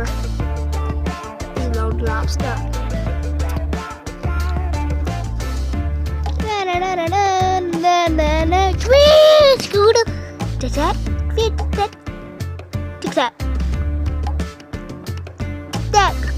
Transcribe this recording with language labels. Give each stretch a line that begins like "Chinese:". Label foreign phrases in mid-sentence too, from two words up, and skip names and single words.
English: The little lobster. Tweet, Scooter. Tic tac, tic tac, tic tac, tac.